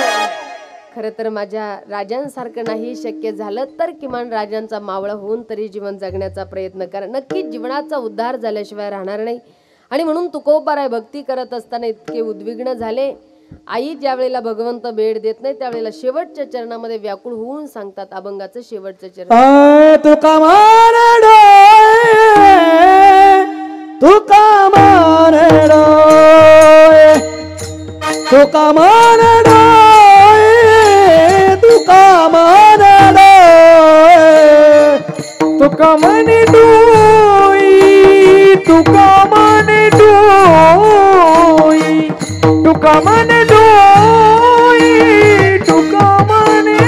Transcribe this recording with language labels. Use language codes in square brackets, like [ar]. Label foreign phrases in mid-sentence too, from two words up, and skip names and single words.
[mr] खरं तर माझ्या राजांसारखं नाही शक्य झालं तर किमान राजांचा मावळा होऊन तरी जीवन जगण्याचा प्रयत्न करा. नक्कीच जीवनाचा उद्धार झाल्याशिवाय राहणार नाही. आणि म्हणून तुकोबाराय भक्ती करत असताना इतके उद्विग्न झाले. आई ज्या वेळेला भगवंत भेट देत नाही त्यावेळेला शेवटच्या चरणामध्ये व्याकुळ होऊन सांगतात. अभंगाचं शेवटचं चरण. तुका मान डोळे, तुका मान डोळे, तुका मान डोळे, तुका मान डोळे, तुका मन डोई, तुका मन डोई, तुका मन डोई, तुका मन